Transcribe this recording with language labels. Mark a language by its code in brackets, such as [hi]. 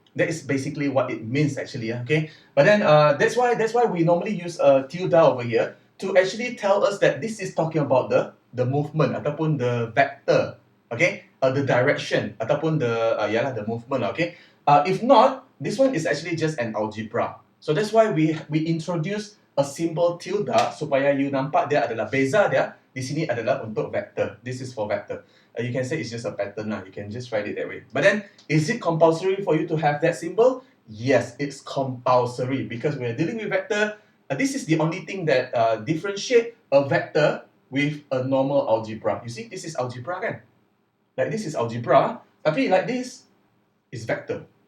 [en] That is basically what it means actually. Okay, but then that's why we normally use a tilde over here to actually tell us that this is talking about the movement ataupun the vector. Okay, the direction ataupun the movement. Okay, if not, this one is actually just an algebra. [ms] So that's why we introduce a symbol tilde supaya you nampak dia adalah beza dia di sini adalah untuk vector. [en] This is for vector. You can say it's just a pattern lah. You can just write it that way. But then, is it compulsory for you to have that symbol? Yes, it's compulsory because we're dealing with vector. This is the only thing that differentiate a vector with a normal algebra. You see, this is algebra kan? Like this is algebra, tapi like this is vector.